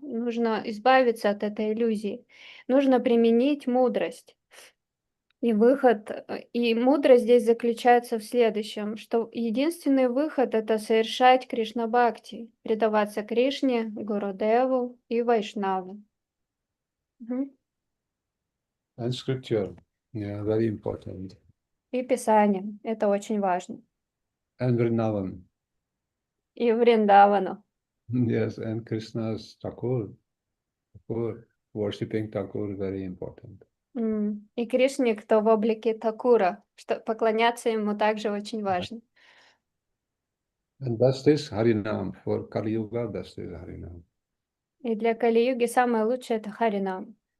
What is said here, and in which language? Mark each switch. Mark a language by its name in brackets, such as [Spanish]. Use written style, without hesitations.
[Russian] Нужно избавиться от этой иллюзии. Нужно применить мудрость. И и мудрость здесь заключается в следующем, что единственный выход — это совершать Кришна-бхакти, предаваться Кришне, Гурудеву и Вайшнаву. Мгм. [English] And scripture, yeah, very important. [Russian] И Писание, это очень важно. [English] And Vrindavan, [Russian] И Вриндавану. [English] yes, and Krishna's Thakur, worshipping Thakur, very important. [Russian] И Кришне, кто в облике Такура, что поклоняться ему также очень важно. [English] And best is Harinam, for Kali Yuga, best is Harinam. [Russian] И для Кали-юги самое лучшее — это Харинам.